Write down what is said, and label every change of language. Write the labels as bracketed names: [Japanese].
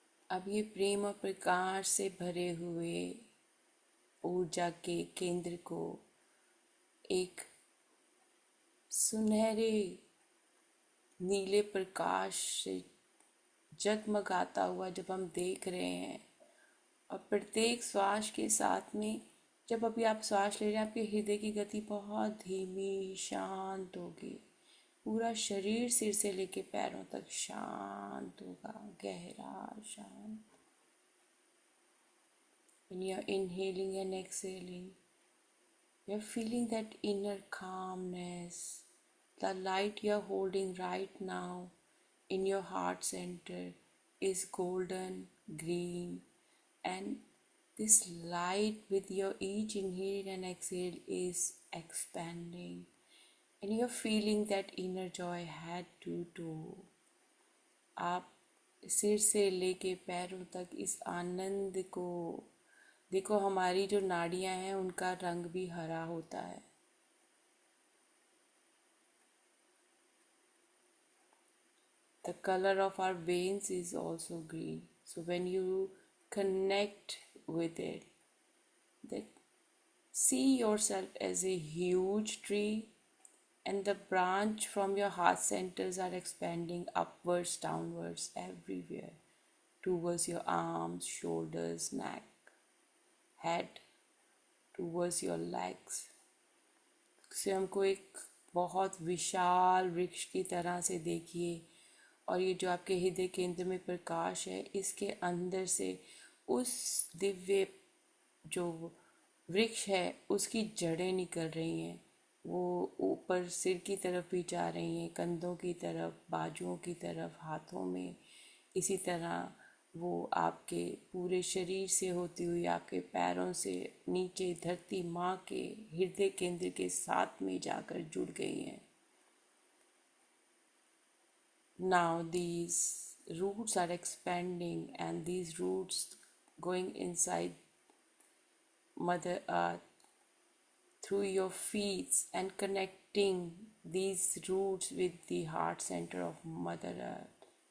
[Hindi] अब ये प्रेम और प्रकाश से भरे हुए ऊर्जा के केंद्र को एक सुनहरे नीले प्रकाश से जगमगाता हुआ जब हम देख रहे हैं, और प्रत्येक श्वास के साथ में, जब अभी आप श्वास ले रहे हैं, आपके हृदय की गति बहुत धीमी शांत होगी। पूरा शरीर सिर से लेके पैरों तक शांत होगा, गहरा शांत। [English] When you are inhaling and exhaling, you are feeling that inner calmness. The light you are holding right now in your heart center is golden green, and this light with your each inhale and exhale is expanding, and you're feeling that inner joy head to toe. [Hindi] आप सिर से लेके पैरों तक इस आनंद को देखो। हमारी जो नाड़ियां हैं उनका रंग भी हरा होता है। [English] The color of our veins is also green. So when you connect with it, that see yourself as a huge tree, and the branch from your heart centers are expanding upwards, downwards, everywhere, towards your arms, shoulders, neck, head, towards your legs. [Hindi] स्वयं को एक बहुत विशाल वृक्ष की तरह से देखिए, और ये जो आपके हृदय केंद्र में प्रकाश है, इसके अंदर से उस दिव्य जो वृक्ष है उसकी जड़ें निकल रही हैं। वो ऊपर सिर की तरफ भी जा रही हैं, कंधों की तरफ, बाजुओं की तरफ, हाथों में, इसी तरह वो आपके पूरे शरीर से होती हुई आपके पैरों से नीचे धरती माँ के हृदय केंद्र के साथ में जाकर जुड़ गई हैं. [English] Now these roots are expanding, and these roots going inside Mother Earth through your feet and connecting these roots with the heart center of Mother Earth.